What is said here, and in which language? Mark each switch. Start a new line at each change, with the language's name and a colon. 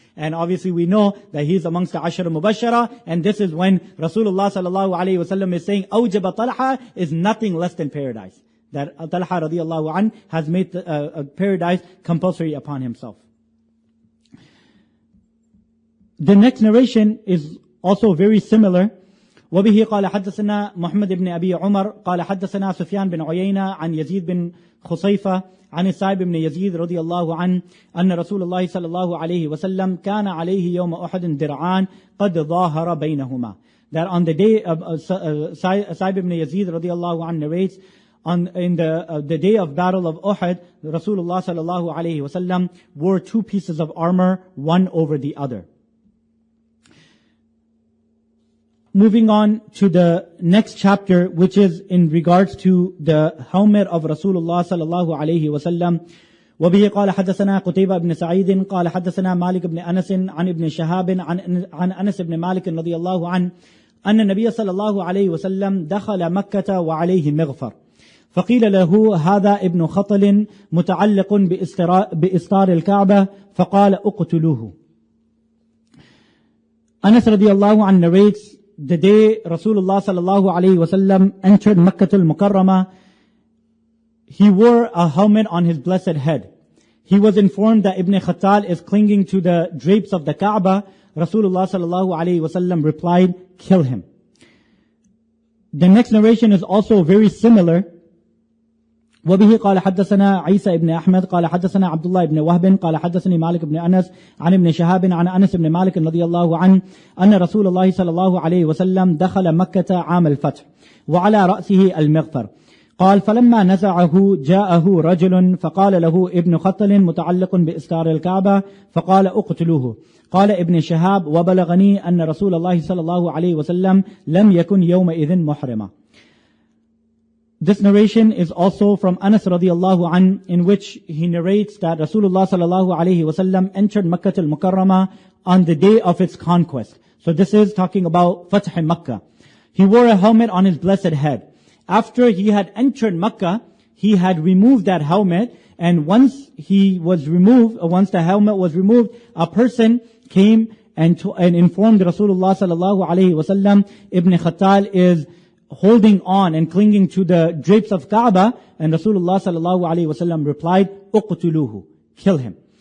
English: And obviously we know that he's amongst the Ashar Mubashara, and this is when Rasulullah sallallahu alayhi wasallam is saying Awjaba Talha is nothing less than paradise. That Talha radiallahu an has made paradise compulsory upon himself. The next narration is also very similar.
Arabic: وبه قال حدثنا محمد بن أبي عمر قال حدثنا سفيان بن عيينة عن يزيد بن خصيفة عن السائب بن يزيد رضي الله عنه أن رسول الله صلى الله عليه وسلم كان عليه يوم أحد درعان قد ظاهر بينهما.
English: That on the day of Sahib ibn Yazid radiallahu anhu narrates, in the day of battle of Uhud, Rasulullah sallallahu alayhi wasallam wore two pieces of armor, one over the other. Moving on to the next chapter, which is in regards to the helmet of Rasulullah sallallahu alayhi wasallam.
Arabic: وبه قال حدثنا قتيبة بن سعيد قال حدثنا مالك بن أنس عن ابن شهاب عن أنس بن مالك رضي الله عنه أن النبي صلى الله عليه وسلم دخل مكة وعليه مغفر فقيل له هذا ابن خطل متعلق بإستار الكعبة فقال اقتلوه.
English: Anas radiallahu anhu narrates, the day Rasulullah sallallahu alayhi wasallam entered Makkah al-Mukarramah, he wore a helmet on his blessed head. He was informed that Ibn Khattal is clinging to the drapes of the Kaaba. Rasulullah sallallahu alayhi wasallam replied, kill him. The next narration is also very similar.
Arabic: وبه قال حدثنا عيسى بن أحمد قال حدثنا عبد الله بن وهب قال حدثني مالك بن أنس عن ابن شهاب عن أنس بن مالك رضي الله عنه أن رسول الله صلى الله عليه وسلم دخل مكة عام الفتح وعلى رأسه المغفر. قال فلما نزعه جاءه رجل فقال له ابن خطل متعلق بإستار الكعبة فقال اقتلوه. قال ابن شهاب وبلغني أن رسول الله صلى الله عليه وسلم لم يكن يومئذ محرما.
English: This narration is also from Anas radiallahu anhu, in which he narrates that Rasulullah sallallahu alayhi wasallam entered Makkah al-Mukarramah on the day of its conquest. So this is talking about Fath Makkah. He wore a helmet on his blessed head. After he had entered Makkah, he had removed that helmet, and once the helmet was removed, a person came and informed Rasulullah sallallahu alayhi wasallam, Ibn Khattal is holding on and clinging to the drapes of Kaaba, and Rasulullah sallallahu alayhi wasallam replied, uqtuluhu, kill him.